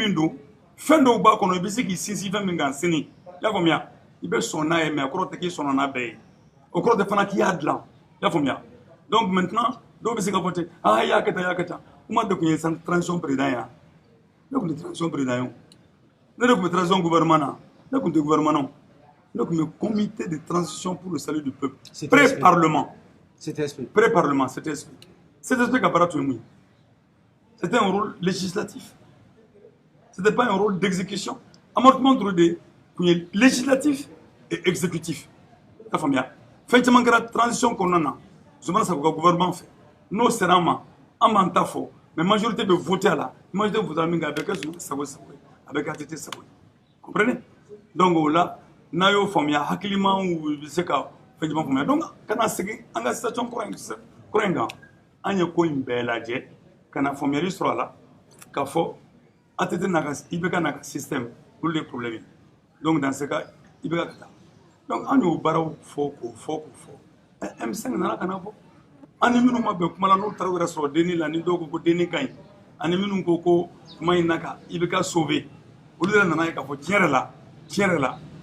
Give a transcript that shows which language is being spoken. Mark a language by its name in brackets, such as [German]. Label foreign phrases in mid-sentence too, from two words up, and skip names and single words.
[Bambara] min don fɛn dɔw b'a kɔnɔ i bɛ se k'i sinsin fɛn min kan sini i y'a faamuya i bɛ sɔn n'a ye mais a kɔrɔ tɛ k'i sɔnna n'a bɛɛ ye o kɔrɔ tɛ fana k'i y'a dilan i y'a faamuya [French] donc maintenant [Bambara] dɔw bɛ se ka fɔ ten i y'a kɛ tan Umaru de tun ye [French] transition président [Bambara] ye ne tun tɛ [French] transition président [Bambara] ye ne de tun bɛ [French] transition gouvernement [Bambara] na ne tun tɛ gouvernement na ne tun bɛ [French] comité de transition pour le salut du peuple pré-parlement cet esprit [Bambara] ka baara tun ye mun ye [French] c'était un rôle législatif c'était pas un rôle d'exécution [Bambara] Amadou Ture de tun ye [French] législatif et [Bambara] exécutif i y'a faamuya fɛn caman kɛra transition kɔnɔna na Zumana Sakɔ ka gouvernement fɛ n'o sera an ma an b'an ta fɔ mais majorité bɛ voter a la majorité voter min kɛ a bɛ kɛ Zumana Sakɔ sago ye a bɛ kɛ ATT sago ye [French] comprenez donc [Bambara] o la n'a y'o faamuya hakilimaw bɛ se ka fɛn caman faamuya donc kana segin an ka situation kura in kan an ye ko in bɛɛ lajɛ ka na faamuyali sɔrɔ a la k'a fɔ ATT n'a ka IBK n'a ka système olu de problème ye [French] donc dans ce cas [Bambara] IBK ka taa donc an y'o baaraw fɔ k'o fɔ M5 nana ka na fɔ an ni minnu ma bɛn kuma la n'u taara u yɛrɛ sɔrɔ denni la ni dɔw ko ko denni ka ɲi ani minnu ko ko kuma in na ka IBK sauver olu yɛrɛ nana ye k'a fɔ tiɲɛ yɛrɛ la